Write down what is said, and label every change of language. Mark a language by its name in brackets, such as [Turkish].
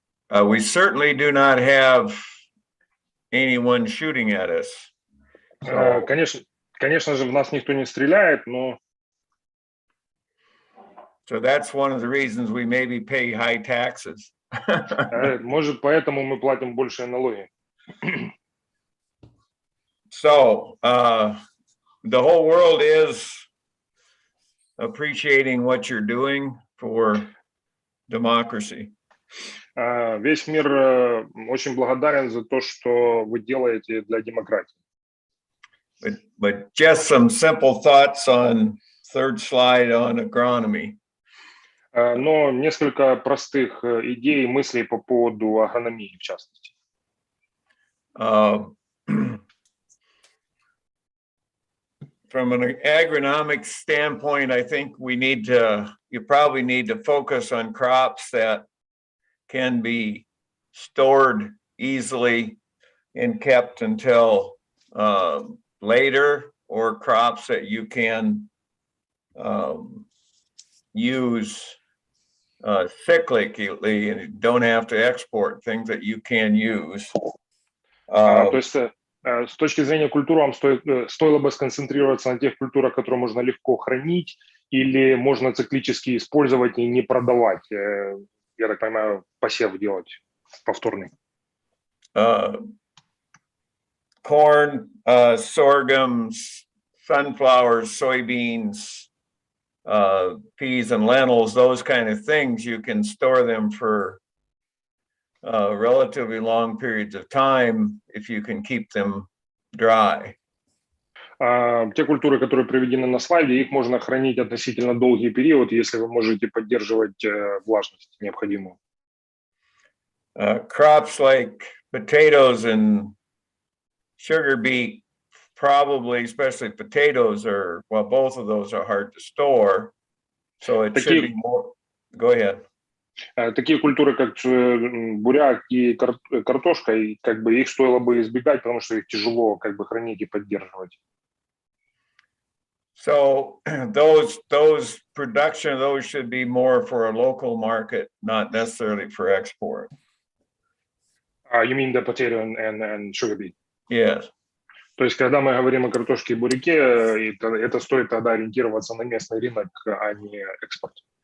[English] We certainly do not have anyone shooting at us. So, [Russian] конечно же, в нас никто не стреляет, но. [English] So that's one of the reasons we maybe pay high taxes. [Russian] Может, поэтому мы платим большие налоги. [English] So the whole world is appreciating what you're doing for democracy. [Russian] Весь мир очень благодарен за то, что вы делаете для демократии. [English] But just some simple thoughts on third slide on agronomy. [Russian] Но несколько простых идей и мыслей по поводу агрономии, в частности. [English] from an agronomic standpoint, I think you probably need to focus on crops that can be stored easily and kept until later, or crops that you can use cyclically and don't have to export, things that you can use. [Russian] То есть с точки зрения культур вам стоило бы сконцентрироваться на тех культурах, которые можно легко хранить, или можно циклически использовать и не продавать, я так понимаю, посев делать повторный. [English] Corn, sorghum, sunflowers, soybeans, peas and lentils, those kind of things, you can store them for relatively long periods of time if you can keep them dry. [Russian] Те культуры, которые приведены на слайде, их можно хранить относительно долгий период, если вы можете поддерживать влажность необходимую. [English] Crops like potatoes and sugar beet, probably, especially potatoes, both of those are hard to store, so it should be more. Go ahead. [Russian] Такие культуры, как буряк и картошка, как бы их стоило бы избегать, потому что их тяжело как бы хранить и поддерживать. [English] So those production of those should be more for a local market, not necessarily for export. You mean the potato and sugar beet? Yes. [Russian] То есть, когда мы говорим о картошке и буряке, это стоит тогда ориентироваться на местный рынок, а не экспорт.